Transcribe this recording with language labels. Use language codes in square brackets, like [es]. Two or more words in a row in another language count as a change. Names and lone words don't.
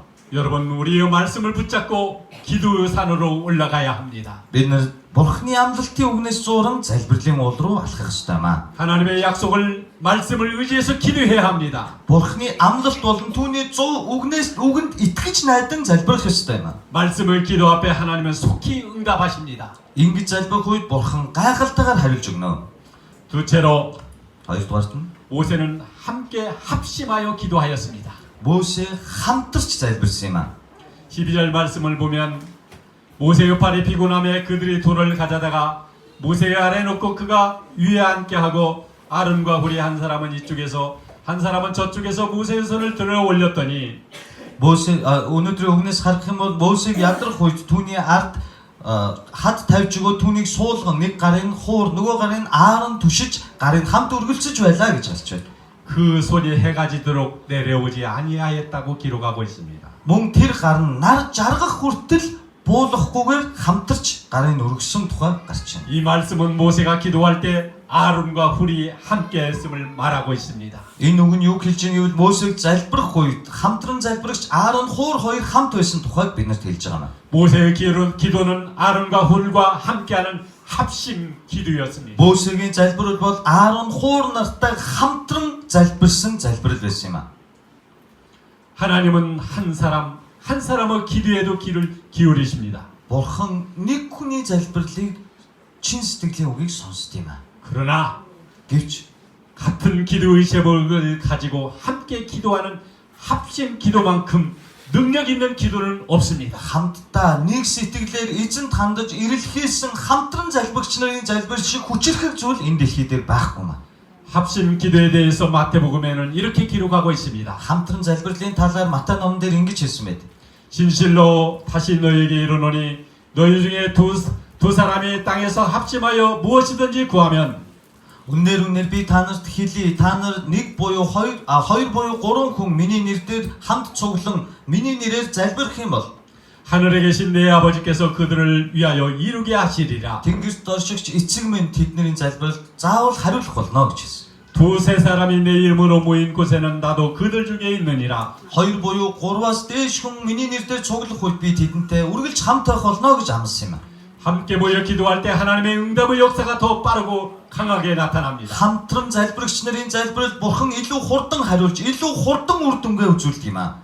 [ko] 여러분, 우리의 말씀을 붙잡고 기도의 산으로 올라가야 합니다. [mn] Бид нэр бурхны амлалтын үгнээс зуурн залбирлын уул руу алхах ёстой юм аа. [ko] 하나님의 약속을 말씀을 의지해서 기도해야 합니다. [mn] Бурхны амлалт болон түүний 100 үгэнд итгэж найдан залбирах ёстой юм аа. [ko] 말씀을 기도 앞에 하나님은 속히 응답하십니다. [mn] Ингэж залбирх үед бурхан гайхалтайгаар хариулж өгнө. [ko] 둘째로 [mn] Хоёрдугаарт нь [ko] 모세는 함께 합심하여 기도하였습니다. [mn] Мөсө хамтарч залбирсан юм аа. [ko] 12절 말씀을 보면 모세의 팔이 피곤함에 그들이 돌을 가져다가 모세의 아래에 놓고 그가 위에 앉게 하고 아론과 훌이 한 사람은 이쪽에서 한 사람은 저쪽에서 모세의 손을 들어 올렸더니 [mn] Мөсө өнөөдрийн үгнээс харах юм бол Мөсөг ядрах үед түүний ард хад тавьж өгөө түүнийг суулган нэг гарын хуур нөгөө гарын Аарон түшиж гарын хамт үргэлцэж байлаа гэж хэлж байна. [ko] 그 손이 해가 지도록 내려오지 아니하였다고 기록하고 있습니다. [mn] Мөн тэр гар нь нар жаргах хүртэл буулахгүйгээр хамтарч гарын өргөсөн тухай гарч байна. [ko] 이 말씀은 모세가 기도할 때 아론과 훌이 함께 했음을 말하고 있습니다. [mn] Энэ үг нь юу хэлж байгааг нь Мөсөг залбирах үед хамтран залбирагч Аарон хуур хоёр хамт байсан тухайг биднэрт хэлж байгаа юм. [ko] 모세의 기도는 아론과 훌과 함께하는 합심 기도였습니다. [mn] Мөсөгийн залбирал бол Аарон хуур нартай хамтран залбирсан залбирал байсан юм аа. [ko] 하나님은 한 사람의 기도에도 귀를 기울이십니다. [mn] Бурхан нэг хүний залбирлыг чин сэтгэлийн үгийг сонсд юм аа. [ko] 그러나 [mn] Гэвч [ko] 같은 기도의 제목을 가지고 함께 기도하는 합심 기도만큼 능력 있는 기도는 없습니다. [mn] хамтдаа нэг сэтгэлээр эзэнт хандаж ирэлхийлсэн хамтран залбирч нарын залбир шиг хүчрэх зүйл энэ дэлхий дээр байхгүй юм аа. [ko] 합심 기도에 대해서 마태복음에는 이렇게 기록하고 있습니다. [mn] Хамтран залбирлын талаар Матай номон дээр ингэж хэлсэн байд. [ko] 진실로 다시 너에게 이르노니 너희 중에 두 사람이 땅에서 합심하여 무엇이든지 구하면 [mn] Үнээр би та нарт хэлье. Та нар нэг буюу хоёр буюу гурван хүн миний нэрээр хамт цуглан миний нэрээр залбирх юм бол [ko] 하늘에 계신 내 아버지께서 그들을 위하여 이루게 하시리라. [mn] Тэнгэрт оршигч эцэг минь тэдний залбирал заавал хариулах болно гэж хэлсэн. [ko] 두세 사람이 내 이름으로 모인 곳에는 나도 그들 중에 있느니라. [mn] Хоёр буюу гурваас дээш хүн миний нэрээр цуглах үед би тэдэнтэй үргэлж хамт байх болно гэж амласан юм а. [ko] 함께 모여 기도할 때 하나님의 응답의 역사가 더 빠르고 강하게 나타납니다. [mn] Хамтран залбирагч нарын залбирал бурхан илүү хурдан хариулж, илүү хурдан үр дүнгээ үзүүлдэг юм а.